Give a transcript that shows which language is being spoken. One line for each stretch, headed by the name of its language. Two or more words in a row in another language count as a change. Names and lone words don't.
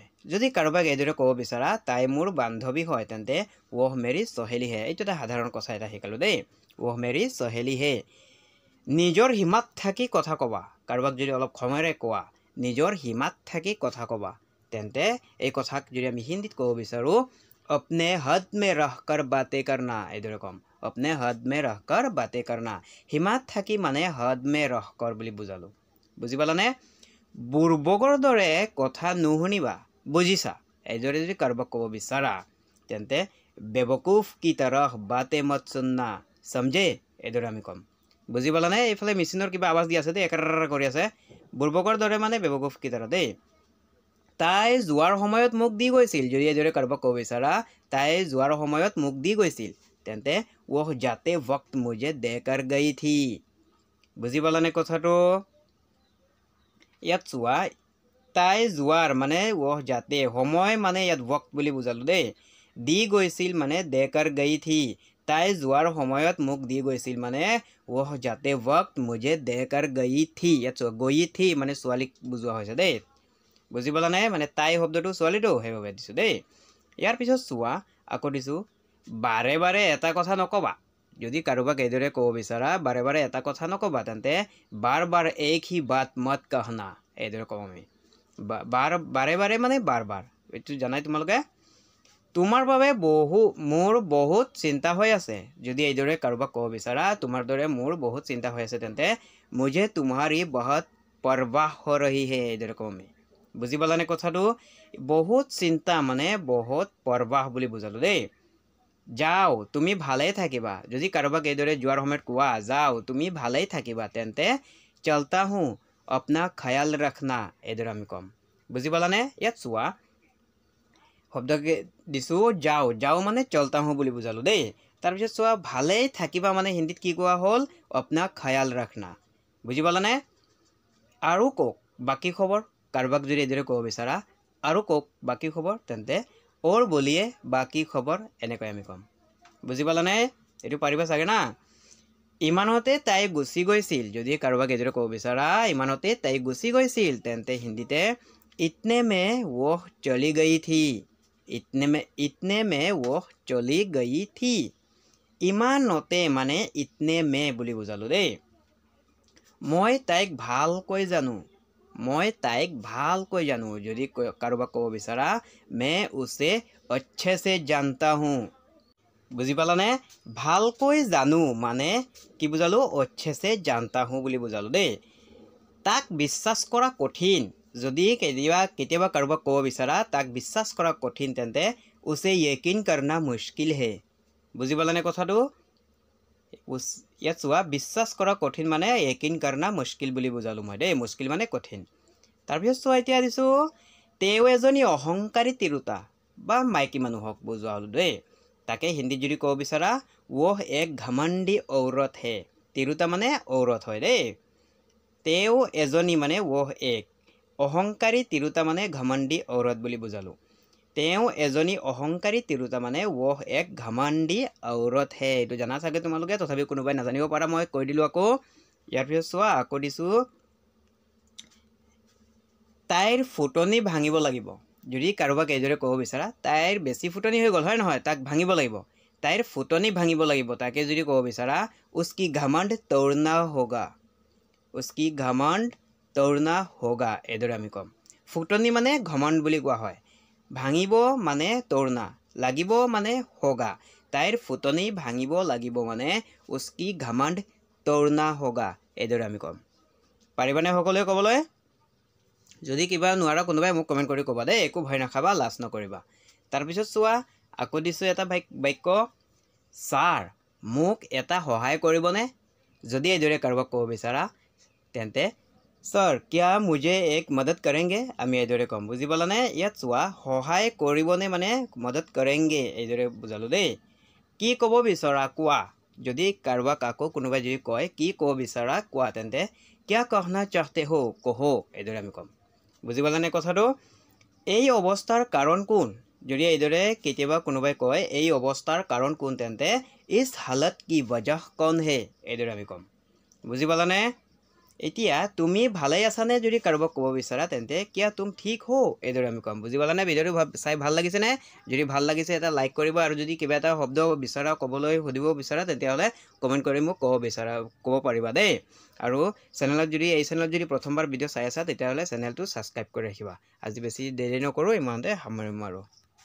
Assamese: যদি কাৰোবাক এইদৰে ক'ব বিচাৰা তাই মোৰ বান্ধৱী হয় তেন্তে
Hindi: वो मेरी सहेली है।
Assamese: এইটো এটা সাধাৰণ কথা এটা শিকালোঁ দেই।
Hindi: वो मेरी सहेली है।
Assamese: নিজৰ সীমাত থাকি কথা ক'বা। কাৰোবাক যদি অলপ খঙেৰে কোৱা নিজৰ সীমাত থাকি কথা ক'বা তেন্তে এই কথাক যদি আমি হিন্দীত ক'ব বিচাৰোঁ
Hindi: अपने हद में रहकर बातें करना
Assamese: এইদৰে ক'ম।
Hindi: अपने हद में रहकर बातें करना।
Assamese: সীমাত থাকি মানে
Hindi: हद में रहकर
Assamese: বুলি বুজালোঁ। বুজি পালানে? বুৰ্বকৰ দৰে কথা নুশুনিবা। বুজিছা? এইদৰে যদি কাৰোবাক ক'ব বিচাৰা তেন্তে
Hindi: बेवकूफ की तरह बातें मत सुनना समझे
Assamese: এইদৰে আমি ক'ম। বুজি পালানে? এইফালে মেচিনৰ কিবা আৱাজ দি আছে দেই, একেৰাৰ কৰি আছে। বুৰ্বকৰ দৰে মানে
Hindi: बेवकूफ की तरह
Assamese: দেই। তাই যোৱাৰ সময়ত মোক দি গৈছিল। যদি এইদৰে কাৰোবাক ক'ব বিচাৰা তাই যোৱাৰ সময়ত মোক দি গৈছিল তেন্তে
Hindi: वो जाते वक्त मुझे देकर गई थी।
Assamese: বুজি পালানে কথাটো? ইয়াত চোৱা তাই যোৱাৰ মানে
Hindi: वो जाते
Assamese: সময় মানে ইয়াত वक्त বুলি বুজালো দেই দি গৈছিল মানে
Hindi: देकर गई थी
Assamese: তাই যোৱাৰ সময়ত মোক দি গৈছিল মানে
Hindi: वो जाते वक्त मुझे देकर गई थी
Assamese: ইয়াত
Hindi: गई थी
Assamese: মানে ছোৱালীক বুজোৱা হৈছে দেই বুজি পালা নাই মানে তাই শব্দটো ছোৱালীটো হেইভাবে দিছো দেই ইয়াৰ পিছত চোৱা আকৌ দিছো বাৰে বাৰে এটা কথা নকবা যদি কাৰোবাক এইদৰে ক'ব বিচাৰা বাৰে বাৰে এটা কথা নকবা তেন্তে
Hindi: बार बार एक ही बात मत कहना
Assamese: এইদৰে কম আমি বাৰে বাৰে মানে
Hindi: बार बार
Assamese: এইটো জানাই তোমালোকে তোমাৰ বাবে মোৰ বহুত চিন্তা হৈ আছে যদি এইদৰে কাৰোবাক ক'ব বিচাৰা তোমাৰ দৰে মোৰ বহুত চিন্তা হৈ আছে তেন্তে
Hindi: मुझे तुम्हारी बहुत परवाह हो रही है
Assamese: এইদৰে কম আমি বুজি পালানে কথাটো বহুত চিন্তা মানে বহুত परवाह বুলি বুজালো দেই যাও তুমি ভালেই থাকিবা যদি কাৰোবাক এইদৰে যোৱাৰ সময়ত কোৱা যাও তুমি ভালেই থাকিবা তেন্তে
Hindi: चलता हूं अपना ख्याल रखना
Assamese: এইদৰে আমি কম বুজি পালানে ইয়াত চোৱা শব্দকে দিছো যাও যাও মানে
Hindi: चलता हूं
Assamese: বুলি বুজালো দেই তাৰ পিছত চোৱা ভালেই থাকিবা মানে হিন্দীত কি কোৱা হ'ল
Hindi: अपना ख्याल रखना
Assamese: বুজি পালানে আৰু কক বাকি খবৰ কাৰোবাক যদি এইদৰে ক'ব বিচাৰা আৰু কক বাকি খবৰ তেন্তে
Hindi: और बोलिए बाकी खबर
Assamese: এনেকৈ আমি কম বুজি পালানে এটো পাৰিবা চাগে না ইমানতে তাই গুছি গৈছিল যদি কাৰোবাক এজৰে ক'ব বিচাৰা ইমানতে তাই গুছি গৈছিল তেন্তে হিন্দীতে
Hindi: इतने में वो चली गई थी इतने में वो चली गई थी
Assamese: ইমানতে মানে
Hindi: इतने में
Assamese: বুলি বুজালো দেই মই তাইক ভালকৈ জানো যদি কাৰোবাক ক'ব বিচাৰা
Hindi: मैं उसे अच्छे से जानता हूं
Assamese: বুজি পালানে ভালকৈ জানো মানে কি বুজালো
Hindi: अच्छे से जानता हूं
Assamese: বুলি বুজালো দেই তাক বিশ্বাস কৰা কঠিন যদি কেতিয়াবা কাৰোবাক ক'ব বিচাৰা তাক বিশ্বাস কৰা কঠিন তেন্তে
Hindi: उसे यकीन करना मुश्किल है
Assamese: বুজি পালানে কথাটো ইয়াত চোৱা বিশ্বাস কৰা কঠিন মানে
Hindi: यकीन करना मुश्किल
Assamese: বুলি বুজালো মই দেই মুশকিল মানে কঠিন তাৰ পিছত চোৱা এতিয়া দিছো তেও এজনী অহংকাৰী তিৰুতা বা মাইকী মানুহক বুজোৱা হল দেই তাকে হিন্দীত যদি ক'ব বিচাৰা
Hindi: वो एक घमंडी औरत है
Assamese: তিৰুতা মানে औरत হয় দেই তেও এজনী মানে
Hindi: वो एक
Assamese: অহংকাৰী তিৰুতা মানে
Hindi: घमंडी औरत
Assamese: বুলি বুজালো তেও এজনী অহংকাৰী তিৰুতা মানে
Hindi: वो एक घमंडी औरत है
Assamese: এটো জানা চাগে তোমালোকে তথাপি কোনোবাই নাজানিব পাৰা মই কৈ দিলো আকৌ ইয়াৰ পিছত চোৱা আকৌ দিছো তাইৰ ফুটনি ভাঙিব লাগিব যদি কাৰোবাক এইদৰে ক'ব বিচাৰা তাইৰ বেছি ফুটনি হৈ গল হয় নহয় তাক ভাঙিব লাগিব তাইৰ ফুটনি ভাঙিব লাগিব তাকে যদি ক'ব বিচাৰা
Hindi: उसकी घमंड तोड़ना होगा
Assamese: এইদৰে আমি কম ফুটনি মানে ঘমণ্ড বুলি কোৱা হয় ভাঙিব মানে तोड़ना লাগিব মানে होगा তাইৰ ফুটনি ভাঙিব লাগিব মানে
Hindi: उसकी घमंड तोड़ना होगा
Assamese: এইদৰে আমি কম পাৰিবানে সকলোৱে ক'বলৈ যদি কিবা নোৱাৰা কোনোবাই মোক কমেন্ট কৰি ক'বা দেই একো ভয় নাখাবা লাজ নকৰিবা তাৰ পিছত চোৱা আকৌ দিছো এটা বাক্য স্যাৰ মোক এটা সহায় কৰিবনে যদি এইদৰে কাৰোবাক ক'ব বিচাৰা তেন্তে
Hindi: सर क्या मुझे एक मदद करेंगे
Assamese: আমি এইদৰে কম বুজি পালানে ইয়াত চোৱা সহায় কৰিবনে মানে
Hindi: मदद करेंगे
Assamese: এইদৰে বুজালো দেই কি ক'ব বিচাৰা কোৱা যদি কাৰোবাক আকৌ কোনোবাই যদি কয় কি ক'ব বিচাৰা কোৱা তেন্তে
Hindi: क्या कहना चाहते हो
Assamese: कहो এইদৰে আমি কম বুজি পালানে কথাটো এই অৱস্থাৰ কাৰণ কোন যদি এইদৰে কেতিয়াবা কোনোবাই কয় এই অৱস্থাৰ কাৰণ কোন তেন্তে
Hindi: इस हालत की वजह कौन है
Assamese: এইদৰে আমি কম বুজি পালানে এতিয়া তুমি ভালেই আছানে যদি কাৰোবাক ক'ব বিচাৰা তেন্তে
Hindi: क्या तुम ठीक हो
Assamese: এইদৰে আমি কম বুজি পালানে ভিডিওটো চাই ভাল লাগিছে নে যদি ভাল লাগিছে এটা লাইক কৰিবা আৰু যদি কিবা এটা শব্দ বিচাৰা ক'বলৈ সুধিব বিচাৰা তেন্তে হলে কমেন্ট কৰি মোক ক'ব পাৰিবা দেই আৰু এই চেনেলত যদি প্ৰথমবাৰ ভিডিও চাই আছা তেতিয়া হলে চেনেলটো সাবস্ক্ৰাইব কৰি ৰাখিবা আজি বেছি দেৰি নকৰো ইমানতে সামৰিম আৰু